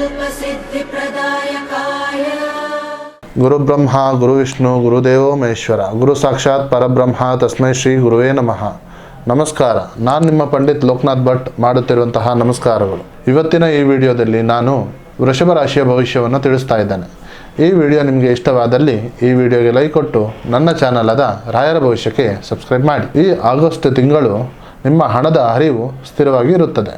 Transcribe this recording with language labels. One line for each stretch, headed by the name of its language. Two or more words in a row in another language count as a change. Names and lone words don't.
Sanskrit: सिद्धिप्रदायकाय गुरु ब्रह्मा गुरु विष्णु गुरुदेवो महेश्वर गुरु साक्षाತ್ ಪರಬ್ರಹ್ಮ ತಸ್ಮೈ ಶ್ರೀ ಗುರುವೇ ನಮಃ.
Kannada: ನಮಸ್ಕಾರ. ನಾನು ನಿಮ್ಮ ಪಂಡಿತ್ ಲೋಕನಾಥ್ ಭಟ್ ಮಾಡುತ್ತಿರುವಂತಹ ನಮಸ್ಕಾರಗಳು. ಇವತ್ತಿನ ಈ ವಿಡಿಯೋದಲ್ಲಿ ನಾನು ವೃಷಭ ರಾಶಿಯ ಭವಿಷ್ಯವನ್ನು ತಿಳಿಸ್ತಾ ಇದ್ದೇನೆ. ಈ ವಿಡಿಯೋ ನಿಮಗೆ ಇಷ್ಟವಾದಲ್ಲಿ ಈ ವಿಡಿಯೋಗೆ ಲೈಕ್ ಕೊಟ್ಟು ನನ್ನ ಚಾನಲ್ ಆದ ರಾಯರ ಭವಿಷ್ಯಕ್ಕೆ ಸಬ್ಸ್ಕ್ರೈಬ್ ಮಾಡಿ. ಈ ಆಗಸ್ಟ್ ತಿಂಗಳು ನಿಮ್ಮ ಹಣದ ಹರಿವು ಸ್ಥಿರವಾಗಿ ಇರುತ್ತದೆ.